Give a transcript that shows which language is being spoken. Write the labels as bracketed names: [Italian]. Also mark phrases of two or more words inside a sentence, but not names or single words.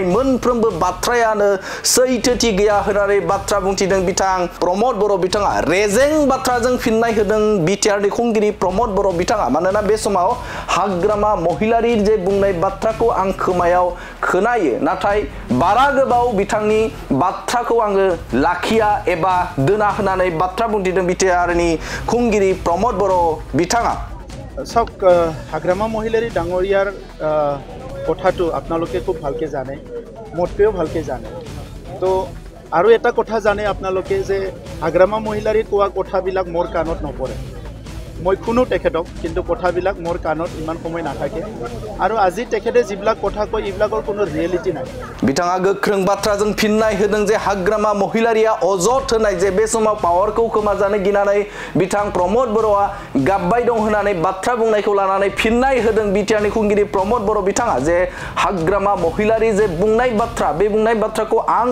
[Bodo] मोनफ्रोमबो बाथ्रायानो सैथोथि गैया होननानै बाथ्रा बुंथिदों बिथां प्रमोद बर' बिथाङा रेजें बाथ्राजों फिननाय होदों बिटिआरनि खुंगिरि प्रमोद बर' बिथाङा मानोना बे समाव हाग्रामा महिलारि जे बुंनाय बाथ्राखौ आं खोमायाव खोनायो नाथाय बारा गोबाव बिथांनि बाथ्राखौ आङो लाखिया एबा दोना होननानै बाथ्रा बुंथिदों बिटिआरनि खुंगिरि प्रमोद बर' बिथाङा [Assamese] চাওক হাগ্ৰামা মহিলাৰী ডাঙৰীয়াৰ কথাটো আপোনালোকে খুব ভালকে জানে মোতকৈও ভালকে জানে তো আৰু এটা কথা জানে আপোনালোকে যে হাগ্ৰামা মহিলাৰীৰ কোৱা কথাবিলাক মোৰ কাণত নপৰে মই শুনো তেখেতক কিন্তু কথাবিলাক মোৰ কাণত ইমান সময় নাথাকে আৰু আজি তেখেতে যিবিলাক কথা কয় এইবিলাকৰ কোনো ৰিয়েলিটি নাই [Bodo] बिथाङा गोख्रों बाथ्राजों फिननाय होदों जे हाग्रामा महिलारिया अजद होनाय जे बे समाव पावारखौ खोमाजानो गिनानै बिथां प्रमोद बर'आ गाबबाय दं होननानै बाथ्रा बुंनायखौ लानानै फिननाय होदों बिटिआरनि खुंगिरि प्रमोद बर' बिथाङा जे हाग्रामा महिलारि जे बुंनाय बाथ्रा बे बुंनाय बाथ्राखौ आं